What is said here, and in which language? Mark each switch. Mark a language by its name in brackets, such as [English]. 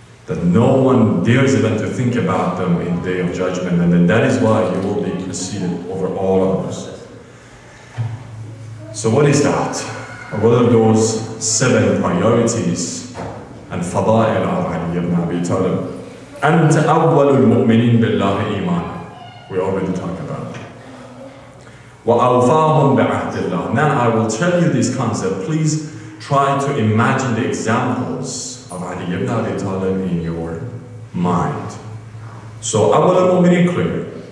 [English] that no one dares even to think about them in the day of judgment, and then that is why you will be preceded over all others. So what is that? What are those 7 priorities and fada'il of Ali ibn Abi Talib? [Arabic] أنت أول المؤمنين بالله إيمانا. [English] We already talked about that. [Arabic] وأوفاهم بعهد الله. [English] Now I will tell you this concept. Please try to imagine the examples of Ali ibn Abi Talib in your mind. So [Arabic] أول المؤمنين [English] clear.